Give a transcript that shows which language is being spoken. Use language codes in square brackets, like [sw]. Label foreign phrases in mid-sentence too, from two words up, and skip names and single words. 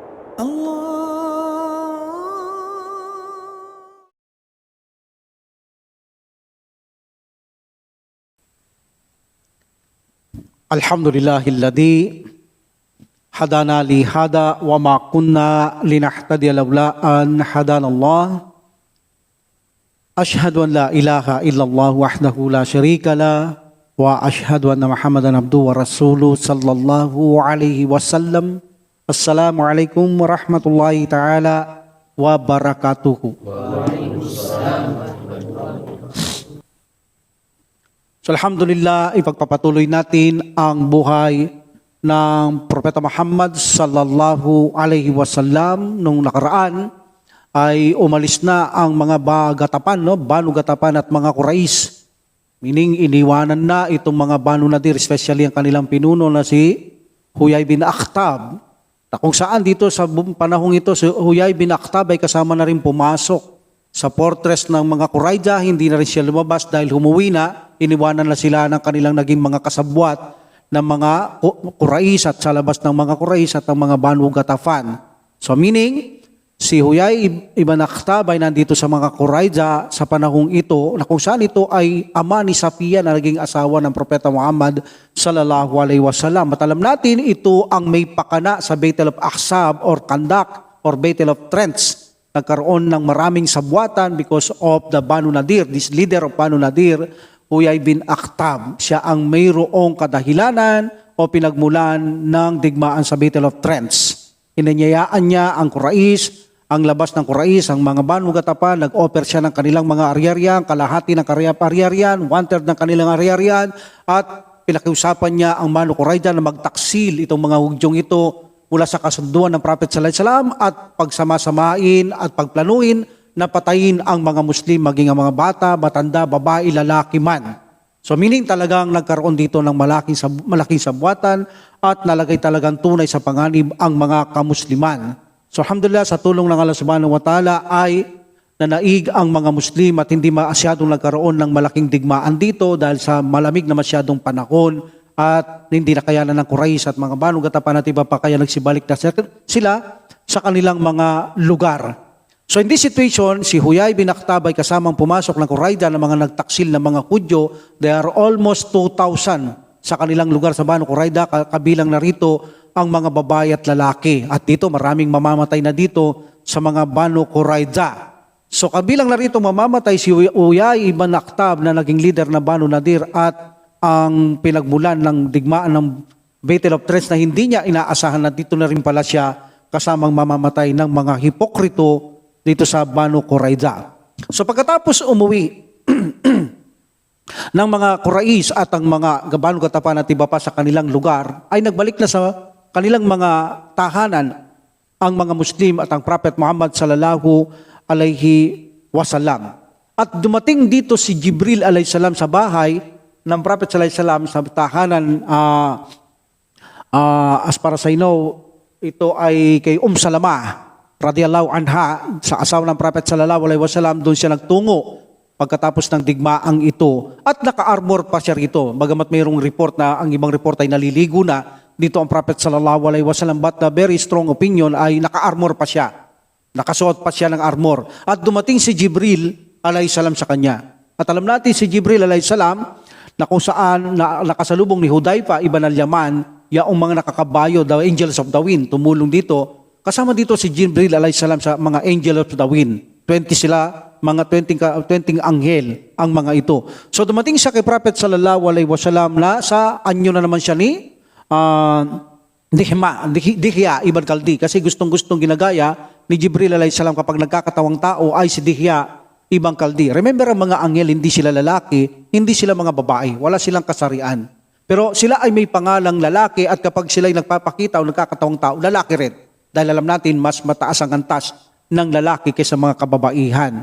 [ar] الحمد لله الذي هدانا لهذا وما كنا لنهتدي لولا أن هدانا الله. أشهد أن لا إله إلا الله وحده لا شريك له وأشهد أن محمدا عبده ورسوله صلى الله عليه وسلم. السلام عليكم ورحمة الله تعالى وبركاته. So الحمد لله, [tl] ipagpapatuloy natin ang buhay ng Propeta Muhammad [ar] صلى الله عليه وسلم. [tl] Nung nakaraan ay umalis na ang mga bagatapan, Banu Gatapan at mga Quraysh. Meaning iniwanan na itong mga Banu Nadir, especially ang kanilang pinuno na si Huyay bin Akhtab. Na kung saan dito sa panahong ito, si Huyay bin Akhtab ay kasama na rin pumasok sa fortress ng mga Qurayza. Hindi na rin siya lumabas dahil humuwi na. Iniwanan na sila ng kanilang naging mga kasabwat ng mga Quraysh at sa labas ng mga Quraysh at ng mga Banu Ghatafan. So meaning, si Huyay ibn Akhtab ay nandito sa mga Qurayza sa panahong ito na kung saan ito ay ama ni Safiya na naging asawa ng Propeta Muhammad [ar] صلى الله عليه وسلم. [tl] At alam natin, ito ang may pakana sa Battle of Ahzab or Kandak or Battle of Trench. Nagkaroon ng maraming sabwatan [en] because of the [tl] Banu Nadir. [en] This leader of Banu Nadir, Huyay bin Akhtab, [tl] siya ang mayroong kadahilanan o pinagmulan ng digmaan sa Battle of Trench. Inanyayaan niya ang Quraysh, ang labas ng Quraysh, ang mga Banu Ghatafan, nag-offer siya ng kanilang mga aryaryan, kalahati ng aryaryan, 1/3 ng kanilang aryaryan, at pinakiusapan niya ang Banu Qurayza na magtaksil itong mga hudyong ito mula sa kasunduan ng Prophet [ar] صلى الله عليه وسلم [tl] at pagsamasamain at pagplanuin na patayin ang mga Muslim, maging ang mga bata, matanda, babae, lalaki man. So meaning talagang nagkaroon dito ng malaking sabwatan at nalagay talagang tunay sa panganib ang mga kamusliman. So alhamdulillah, sa tulong ng Allah [ar] سبحانه وتعالى [tl] ay nanaig ang mga Muslim at hindi masyadong nagkaroon ng malaking digmaan dito dahil sa malamig na masyadong panahon at hindi na kayanan ng Quraysh at mga Banu Ghatafan at iba pa, kaya nagsibalik na sila sa kanilang mga lugar. [en] So in this situation, [tl] si Huyay bin Akhtab ay kasamang pumasok ng Qurayza ng mga nagtaksil na mga Hudyo. [en] They are almost [tl] 2,000 sa kanilang lugar sa Banu Qurayza, kabilang na rito ang mga babae at lalaki. At dito maraming mamamatay na dito sa mga Banu Qurayza. So kabilang na rito mamamatay si Huyay ibn Akhtab na naging leader na Banu Nadir at ang pinagmulan ng digmaan ng Battle of Trench na hindi niya inaasahan na dito na rin pala siya kasamang mamamatay ng mga hipokrito dito sa Banu Qurayza. So pagkatapos umuwi ng mga Quraysh at ang mga Banu Ghatafan at iba pa sa kanilang lugar, ay nagbalik na sa kanilang mga tahanan ang mga Muslim at ang Prophet Muhammad [ar] صلى الله عليه وسلم. [tl] At dumating dito si Jibril [ar] عليه السلام [tl] sa bahay ng Prophet [ar] صلى الله عليه وسلم [tl] sa tahanan. As para sa ito ay kay Salama [ar] رضي الله عنها, [tl] sa asawa ng Prophet [ar] صلى الله عليه وسلم. [tl] Doon siya nagtungo pagkatapos ng digmaang ito at naka-armor pa siya rito. Bagamat mayroong report na ang ibang report ay naliligo na dito ang Prophet [ar] صلى الله عليه وسلم, [en] but the very strong opinion [tl] ay naka-armor pa siya. Nakasuot pa siya ng armor. At dumating si Jibril [ar] عليه السلام [tl] sa kanya. At alam natin si Jibril [ar] عليه السلام [tl] na kung saan nakasalubong ni Hudayfa ibn al-Yaman, yaong mga nakakabayo, [en] the angels of the wind, [tl] tumulong dito. Kasama dito si Jibril [ar] عليه السلام [tl] sa mga [en] angel of the wind. [tl] 20 sila, mga 20 anghel ang mga ito. So dumating siya kay Prophet [ar] صلى الله عليه وسلم [tl] na sa anyo na naman siya ni Dihya ibn Kaldi, kasi gustong-gustong ginagaya ni Jibril [ar] عليه السلام [tl] kapag nagkakatawang tao ay si Dihya ibn Kaldi. Remember, ang mga anghel hindi sila lalaki, hindi sila mga babae, wala silang kasarian. Pero sila ay may pangalang lalaki at kapag sila ay nagpapakita o nagkakatawang tao, lalaki rin. Dahil alam natin, mas mataas ang antas ng lalaki kaysa mga kababaihan.